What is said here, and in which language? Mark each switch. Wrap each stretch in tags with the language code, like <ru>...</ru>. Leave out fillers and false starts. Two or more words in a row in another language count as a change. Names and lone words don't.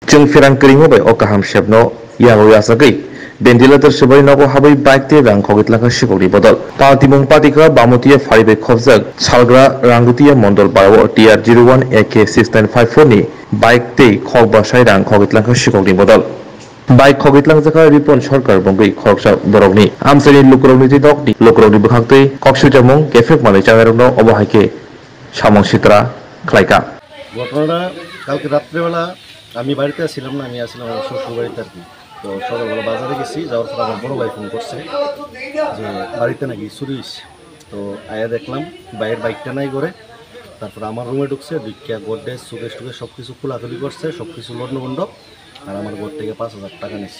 <trp>जों फिरांकरिङो बै अकाहाम शेबनो यागो यासागै ventilator sebai nogo habai bike te rang khogitlanka shikori bodol party mung party ka bamutia faribe khobjak salgra rangutia mondol baro TR01 AK6954 ni bike te khogba sai rang khogitlanka shikori bodol bike khogitlangjaka ripon sarkar bongui khoroksa borokni amsani lukrokni ti dokni lukrokni bwkhangtwi koksujamung kefek manui changarokno obohaike samong sitra khlaika</trp> <bn>ঘটনাটা কালকে রাত্রেবেলা আমি বাড়িতে ছিলাম না, আমি আসলাম আমার শ্বশুর বাড়িতে আর কি। তো সকালবেলা বাজারে গেছি, যাওয়ার পর আমার বড় ভাই ফোন করছে যে বাড়িতে নাকি চুরি হয়েছে। তো আয়া দেখলাম ভাইয়ের বাইকটা নাই করে, তারপর আমার রুমে ঢুকছে, ভিক্ষা গোড্রেজ সুকেশ টুকেশ সব কিছু খোলাখুলি করছে, সব কিছু লণ্ডভণ্ড, আর আমার ঘর থেকে 5,000 টাকা নিচ্ছে।</bn>